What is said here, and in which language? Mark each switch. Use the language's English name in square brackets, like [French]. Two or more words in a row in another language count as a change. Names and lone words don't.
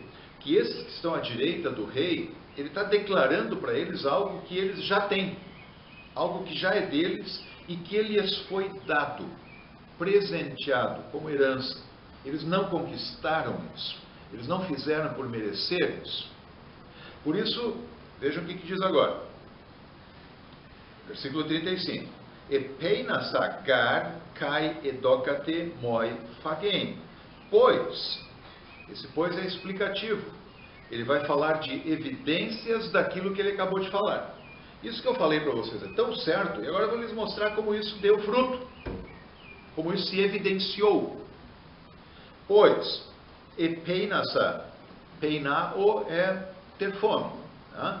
[Portuguese] Que esses que estão à direita do rei, ele está declarando para eles algo que eles já têm, algo que já é deles e que lhes foi dado, presenteado como herança. Eles não conquistaram isso, eles não fizeram por merecer isso. Por isso, vejam o que diz agora, versículo 35. [Greek] Ἐπείνασα γὰρ καὶ ἐδώκατέ μοι φαγεῖν. [Portuguese] Pois, esse pois é explicativo. Ele vai falar de evidências daquilo que ele acabou de falar. Isso que eu falei para vocês é tão certo, e agora eu vou lhes mostrar como isso deu fruto, como isso se evidenciou. Pois, [Greek] ἐπείνασα, πεινάω [Portuguese] é ter fome, né?